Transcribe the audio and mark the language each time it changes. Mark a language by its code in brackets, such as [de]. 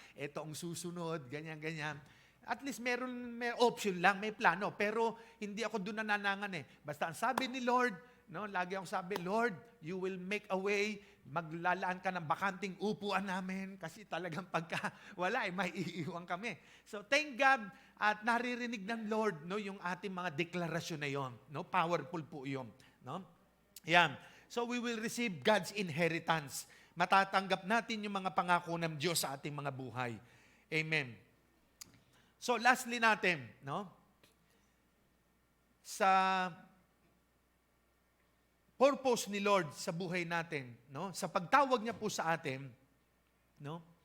[tl] Ito ang susunod, ganyan. At least may option lang, may plano, pero hindi ako doon nananangan Basta ang sabi ni Lord, no, lagi akong sabi, Lord, [en] you will make a way, [tl] maglalaan ka ng bakanting upuan namin kasi talagang pagka wala may iiwan kami. [en] So thank God [tl] at naririnig ng Lord no yung ating mga deklarasyon na yon, no? Powerful po 'yon, no? Yan. [en] So we will receive God's inheritance. [tl] Matatanggap natin yung mga pangako ng Diyos sa ating mga buhay. Amen. So lastly natin, no? Sa purpose ni Lord sa buhay natin, no? Sa pagtawag niya po sa atin, no?